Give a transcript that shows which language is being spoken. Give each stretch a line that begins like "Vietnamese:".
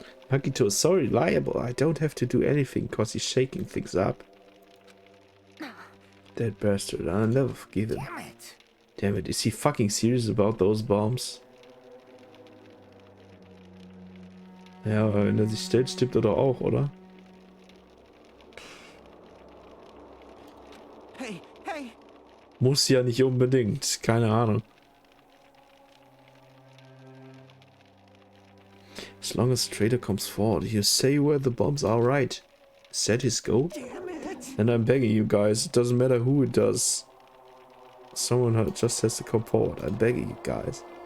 English: Nagito is so reliable. I don't have to do anything because he's shaking things up. That bastard. I'll never forgive him. Damn it. Damn it. Is he fucking serious about those bombs?
German: Ja, wenn er sich stellt, stirbt er doch auch, oder?
English: Hey, hey.
German: Muss ja nicht unbedingt. Keine Ahnung.
English: As long as the trader comes forward, you say where the bombs are, right? Set his go? Damn it. And I'm begging you guys, it doesn't matter who it does. Someone just has to come forward. I'm begging you guys.